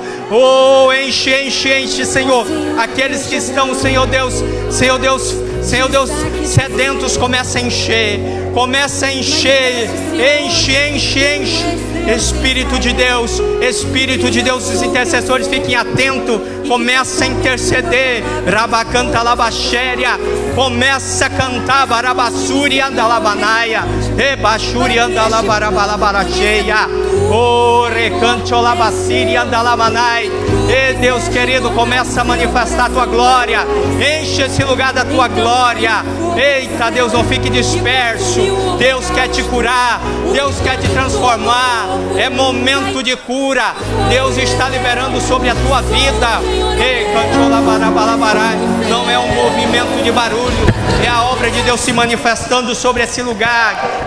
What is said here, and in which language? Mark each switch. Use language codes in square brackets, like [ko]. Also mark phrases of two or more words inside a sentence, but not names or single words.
[pt] Oh, enche, enche, enche, Senhor. Aqueles que estão, Senhor Deus, Senhor Deus, Senhor Deus, sedentos, começa a encher, começa a encher, enche, enche, enche. Espírito de Deus, os intercessores fiquem atentos, começa a interceder. Rabacanta labachéria, começa a cantar barabassuri andalabanaia, rebachuri andalabarabaracheia, o recanto labaciri andalamanai. E Deus querido, começa a manifestar a tua glória, enche esse lugar da tua glória. Eita, Deus, não fique disperso. Deus quer te curar, Deus quer te transformar. É momento de cura. Deus está liberando sobre a tua vida. Não é um movimento de barulho, é a obra de Deus se manifestando sobre esse lugar.